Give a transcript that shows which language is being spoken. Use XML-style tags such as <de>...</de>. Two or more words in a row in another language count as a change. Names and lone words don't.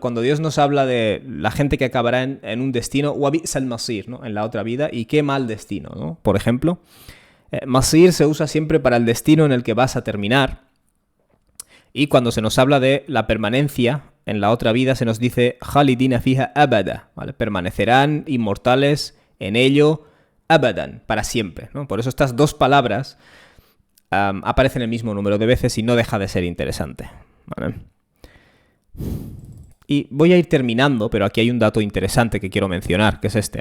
<es>Cuando Dios nos habla de la gente que acabará en un destino,</es> <ar>وبئس المصير,</ar> <es>¿no? En la otra vida, y qué mal destino, ¿no? Por ejemplo, masir se usa siempre para el destino en el que vas a terminar. Y cuando se nos habla de la permanencia en la otra vida, se nos dice</es> <ar>خالدين فيها أبدا,</ar> <es>¿vale? Permanecerán inmortales en ello abadan, para siempre, ¿no? Por eso estas dos palabras aparecen el mismo número de veces y no deja de ser interesante, ¿vale? Y voy a ir terminando, pero aquí hay un dato interesante que quiero mencionar, que es este.</es>